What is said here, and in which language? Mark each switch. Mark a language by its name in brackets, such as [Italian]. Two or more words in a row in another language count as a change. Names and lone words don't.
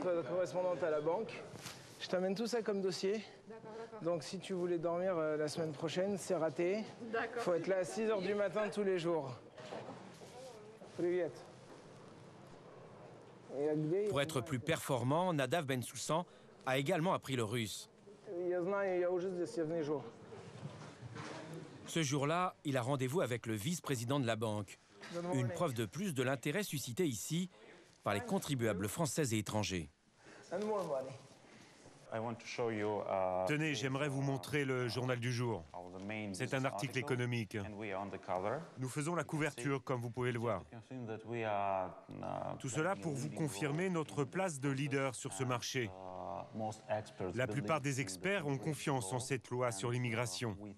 [French] notre correspondante à la banque. Je t'amène tout ça comme dossier. D'accord, d'accord. Donc si tu voulais dormir la semaine prochaine, c'est raté. D'accord. Faut être là à 6 h du matin tous les jours. [Russian] Привет. [French] Pour être plus performant, Nadav Bensoussan a également appris le russe. [Russian] Я знаю, я уже здесь, я внизу. [French] Ce jour-là, il a rendez-vous avec le vice-président de la banque. Une preuve de plus de l'intérêt suscité ici par les contribuables français et étrangers. [English] And more money. [French] Tenez, j'aimerais vous montrer le journal du jour. C'est un article économique. Nous faisons la couverture, comme vous pouvez le voir. Tout cela pour vous confirmer notre place de leader sur ce marché. La plupart des experts ont confiance en cette loi sur l'immigration.